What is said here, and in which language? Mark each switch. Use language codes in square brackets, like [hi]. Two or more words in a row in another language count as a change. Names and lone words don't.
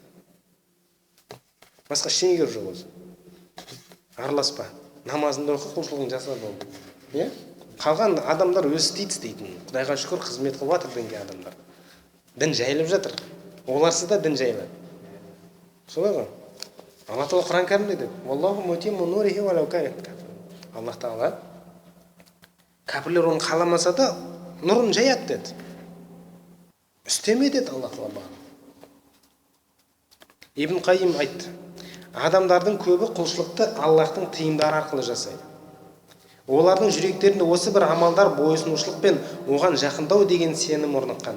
[kk] Басқа ештеңе жоқ өзі. Араласпа. Намазында оқы, құлшылығын жаса болды. Қалған адамдар өзі істейтін. Құдайға шүкір қызмет қылып жатыр дінге адамдар. Дін жайылып жатыр. Оларсыз да дін жайылады. Солай ғой. Алла Тағала Құран кәрімде деді: [ar] "والله متم نوره ولو كان كافر." [kk] Аллах Тағала кәпірлер оны қаламаса да нұрын жаяды деді. Үстеме деді Алла Тағала. Ибн Қайим айтты: адамдардың көбі құлшылықты Аллахтың тыйымдары арқылы жасайды. Олардың жүректерінде осы бір амалдар бойұсынушылық пен оған жақындау деген сенім орныққан.